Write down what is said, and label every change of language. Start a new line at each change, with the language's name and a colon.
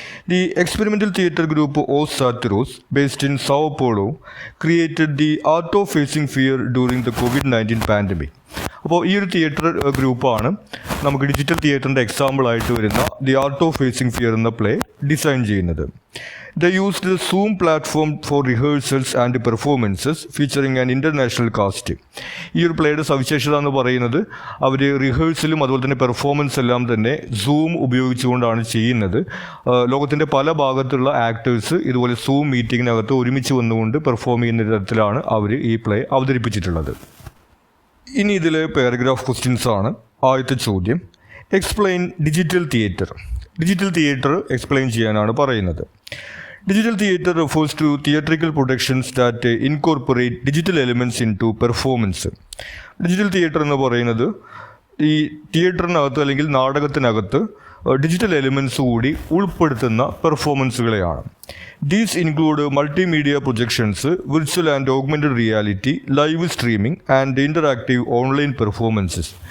English: The experimental theatre group Os Satyros based in São Paulo created the art of facing fear during the COVID-19 pandemic.
Malayalam: അപ്പോൾ ഈ ഒരു theatre ഗ്രൂപ്പാണ് നമുക്ക് digital തിയേറ്ററിൻ്റെ എക്സാമ്പിളായിട്ട് വരുന്ന the art of facing fear എന്ന പ്ലേ ഡിസൈൻ ചെയ്യുന്നത്.
English: They used the Zoom platform for rehearsals and performances featuring an international cast.
Malayalam: ഈ ഒരു പ്ലേയുടെ സവിശേഷത എന്ന് പറയുന്നത് അവർ റിഹേഴ്സലും അതുപോലെ തന്നെ പെർഫോമൻസ് എല്ലാം തന്നെ സൂം ഉപയോഗിച്ചുകൊണ്ടാണ് ചെയ്യുന്നത്. ലോകത്തിൻ്റെ പല ഭാഗത്തുള്ള ആക്ടേഴ്സ് ഇതുപോലെ സൂം മീറ്റിങ്ങിനകത്ത് ഒരുമിച്ച് വന്നുകൊണ്ട് പെർഫോം ചെയ്യുന്ന തരത്തിലാണ് അവർ ഈ പ്ലേ അവതരിപ്പിച്ചിട്ടുള്ളത്. ഇനി ഇതിലെ പാരഗ്രാഫ് ക്വസ്റ്റ്യൻസ് ആണ്. ആദ്യത്തെ ചോദ്യം,
English: Explain digital theatre.
Malayalam: Digital theatre explain ചെയ്യാനാണ് പറയുന്നത്.
English: Digital theatre refers to theatrical productions that incorporate digital elements into performance.
Malayalam: Digital theatre എന്ന് പറയുന്നത് ഈ തിയേറ്ററിനകത്ത് അല്ലെങ്കിൽ നാടകത്തിനകത്ത് ഡിജിറ്റൽ എലിമെൻറ്റ്സ് കൂടി ഉൾപ്പെടുത്തുന്ന പെർഫോമൻസുകളെയാണ്.
English: These include multimedia projections, virtual and augmented reality, live streaming and interactive online performances.